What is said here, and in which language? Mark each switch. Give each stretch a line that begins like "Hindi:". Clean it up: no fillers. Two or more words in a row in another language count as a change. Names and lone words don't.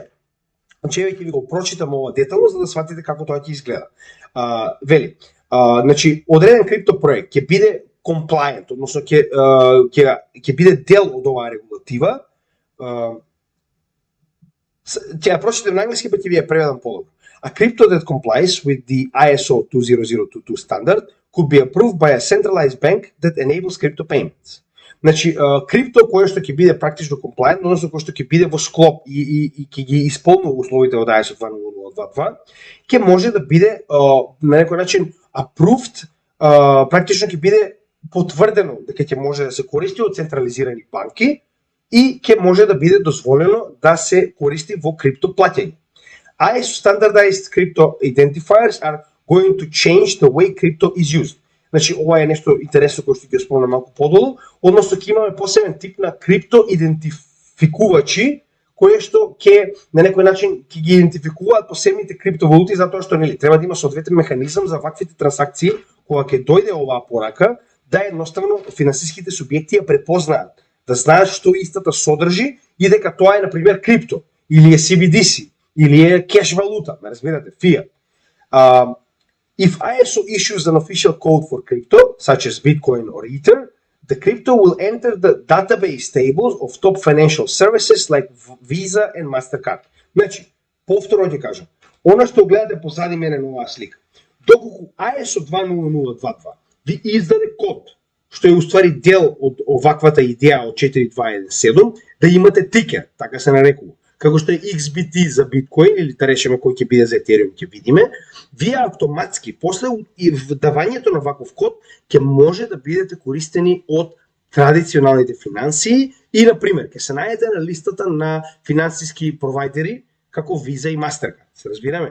Macedonian: Значи еве ќе ви го прочитам ова детално за да сватите како тоа ќе изгледа. Вели, значи одреден крипто проект ќе биде compliant, односно ќе биде дел од оваа регулатива. Ќе ја прочитам на англиски, па ќе ви ја преведам подобро.
English: A crypto that complies with the ISO 20022 standard could be approved by a centralized bank that enables crypto payments.
Macedonian: Значи, крипто кој што ќе биде практично compliant, односно кој што ќе биде во склоп и ќе ги исполнува условите од ISO 20022, ќе може да биде на некој начин approved, практично ќе биде потврдено дека ќе може да се користи од централизирани банки и ќе може да биде дозволено да се користи во крипто плаќање.
English: ISO standardized crypto identifiers are going to change the way crypto is used.
Macedonian: Значи, ова е нешто интересно кој што ќе спомнам малку подолу, односно ќе имаме посебен тип на крипто идентификувачи кои што ќе на некој начин ќе ги идентификуваат посебните криптовалути затоа што треба да има соодветен механизам за ваквите трансакции кога ќе дојде оваа порака да едноставно финансиските субјекти ја препознаат, да знаат што истата содржи и дека тоа е на пример крипто или е CBDC или е кеш валута, ме разбирате, fiat.
English: If ISO issues an official code for crypto, such as Bitcoin or Ether, the crypto will enter the database tables of top financial services like Visa and Mastercard.
Macedonian: Значи, повторно ќе кажам, она што гледате позади мене на оваа слика, доколку ISO 20022 ви издаде код, што е уствари дел од оваквата идеја од 4217, да имате тикер, така се нарекува, како што е XBT за Bitcoin или да речеме кој ќе биде за Ethereum, ќе видиме, вие автоматски после давањето на ваков код ќе може да бидете користени од традиционалните финансии и на пример ќе се најдете на листата на финансиски провайдери како Visa и Mastercard. Се разбираме?